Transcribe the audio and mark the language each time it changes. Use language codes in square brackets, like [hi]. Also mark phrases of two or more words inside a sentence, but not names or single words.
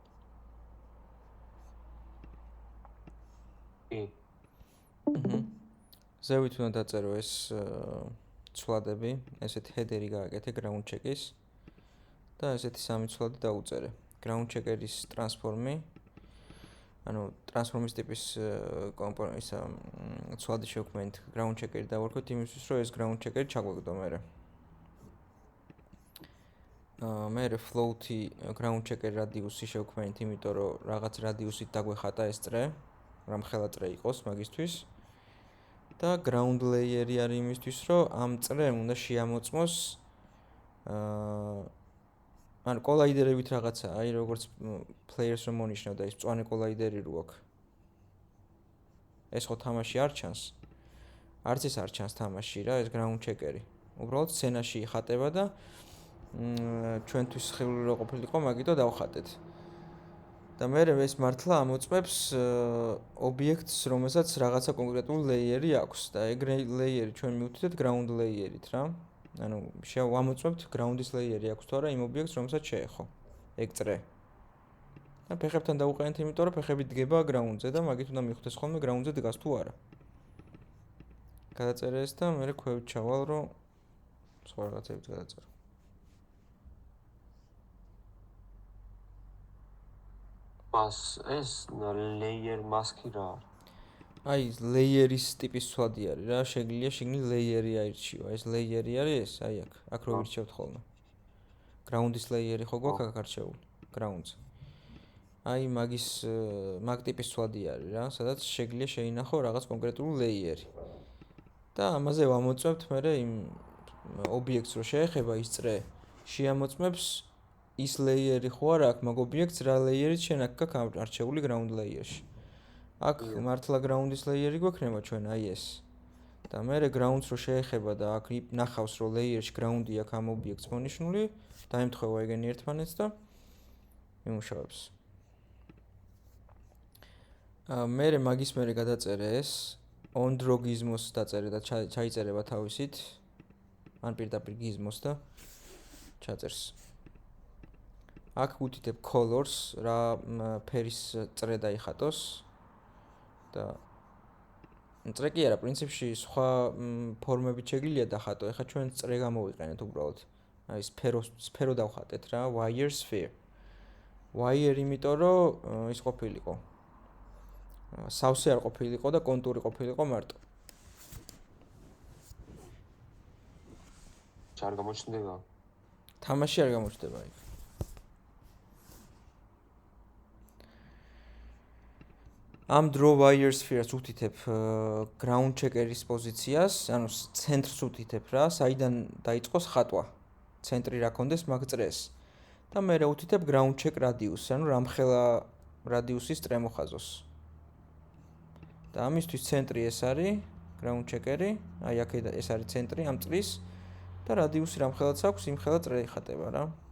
[ka] ზევით უნდა დაწერო ეს ცვლადები, ესეთი header-ი გააკეთე [en] ground check- [ka] ის და ესეთი სამი ცვლადი დაუწერე. [en] Ground checker- [ka] ის transform-ი, ანუ transform-ის ტიპის კომპონენტის ცვლადი შევქმნით [en] ground checker- [ka] ი დავარქვით იმისთვის, რომ ეს [en] ground checker- [ka] ი ჩაგვეკიდო მერე. მერე float-ი [en] ground checker radius- [ka] ი შევქმნით, იმიტომ რომ რაღაც radius-ით დაგვეხატა ეს წრე, რამ ხელა წრე იყოს მაგისთვის. და [en] ground layer- [ka] ი არის იმისთვის, რომ ამ წრემ უნდა შეამოწმოს ანუ collider-ებით რაღაცა, აი როგორც players რომ მონიშნავ და ის მწვანე collider-ი რო აქვს. ეს ხო თამაში არ ჩანს. არც ეს არ ჩანს თამაში რა, ეს [en] ground checker- [ka] ი. უბრალოდ სცენაში იხატება და ჩვენთვის ხილული რო ყოფილიყო, მაგიტო დავხატეთ. და მე ეს მართლა ამოწმებს ობიექტს, რომელსაც რაღაცა კონკრეტული layer-ი აქვს და ეგ layer-ი ჩვენ მივთითეთ [en] ground layer- [ka] ით რა. ანუ შევამოწმებთ ground-ის layer-ი აქვს თუ არა იმ ობიექტს, რომელსაც შეეხო. ეგ წრე. და ფეხებთან დავუყენეთ, იმიტომ რომ ფეხები დგება ground-ზე და მაგით უნდა მიხვდეს ხოლმე ground-ზე დგას თუ არა. გადაწერე ეს და მე ქვევით ჩავალ, რომ სხვა რაღაცებით გადაწერო. ეს [en] layer mask- [ka] ი რა არის? აი layer-ის ტიპის ცვლადი არის რა, შეგვიძლია შიგნით layer-ი აირჩიო. ეს layer-ი არის, აი აქ რო ვირჩევთ ხოლმე. ground-ის layer-ი ხო გვაქვს აქ არჩეული, ground-ზე. აი მაგ ტიპის ცვლადი არის რა, სადაც შეგვიძლია შეინახო რაღაც კონკრეტული layer-ი. და ამაზე ვამოწმებთ მერე იმ ობიექტს რო შეეხება ის წრე, შეამოწმებს ის layer-ი ხო არა აქ მაგ ობიექტს რა layer-ით შენ აქ გაქვს არჩეული [en] ground layer- [ka] ში. აქ მართლა ground-ის layer-ი გვექნება ჩვენ აი ეს. და მერე ground-ს რო შეეხება და აქ ნახავს რომ layer-ში ground-ი აქვს ამ ობიექტს მონიშნული, დაემთხვევა ეგენი ერთმანეთს და იმუშავებს. მერე მაგის მერე გადაწერე ეს [en] on draw gizmos [ka] დაწერე და ჩაიწერება თავისით. ან პირდაპირ gizmos და ჩაწერს. აქ ვუთითებ colors რა ფერის წრე დაიხატოს და წრე კი არა, პრინციპში სხვა ფორმებით შეგვიძლია დახატო. ეხლა ჩვენ წრე გამოვიყენეთ უბრალოდ. აი სფერო დავხატეთ რა, [en] wire sphere. [ka] wire იმიტომ რომ ის ყოფილიყო. სავსე არ ყოფილიყო და კონტური ყოფილიყო მარტო. არ გამოჩნდება. თამაში არ გამოჩნდება იქ. ამ [en] draw wire sphere- [ka] ს უთითებ [en] ground checker- [ka] ის პოზიციას, ანუ ცენტრს უთითებ რა, საიდან დაიწყოს ხატვა. ცენტრი რა კონდეს მაგ წრეს. და მე რა უთითებ [en] ground check radius- [ka] ს, ანუ რამხელა რადიუსის წრე მოხაზოს. და ამისთვის ცენტრი ეს არის, [en] ground checker- [ka] ი, აი აქედან ეს არის ცენტრი ამ წრის და რადიუსი რამხელაც აქვს, იმხელა წრე იხატება რა.